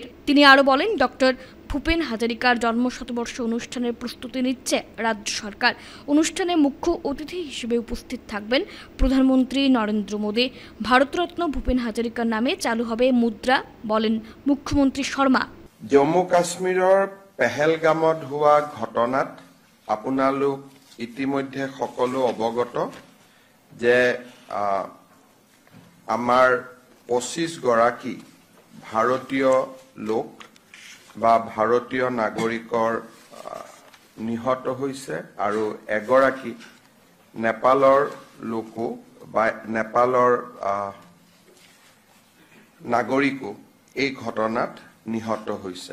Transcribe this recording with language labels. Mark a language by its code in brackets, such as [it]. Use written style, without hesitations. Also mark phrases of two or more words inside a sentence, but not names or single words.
[bn] তিনি আরও বলেন, ডক্টর ভূপেন হাজারিকার জন্মশতবর্ষ অনুষ্ঠানের প্রস্তুতি নিচ্ছে রাজ্য সরকার। অনুষ্ঠানে মুখ্য অতিথি হিসেবে উপস্থিত থাকবেন প্রধানমন্ত্রী নরেন্দ্র মোদী। ভারতরত্ন ভূপেন হাজারিকার নামে চালু হবে মুদ্রা, বলেন মুখ্যমন্ত্রী শর্মা। [as] জম্মু কাশ্মীৰৰ পেহেলগামত হোৱা ঘটনাত আপোনালোক ইতিমধ্যে সকলো অৱগত যে আমাৰ 25 গৰাকী ভাৰতীয় লোক বা ভাৰতীয় নাগৰিকৰ নিহত হৈছে আৰু এগৰাকী নেপালৰ লোকো বা নেপালৰ নাগৰিকো এই ঘটনাত নিহত হৈছে।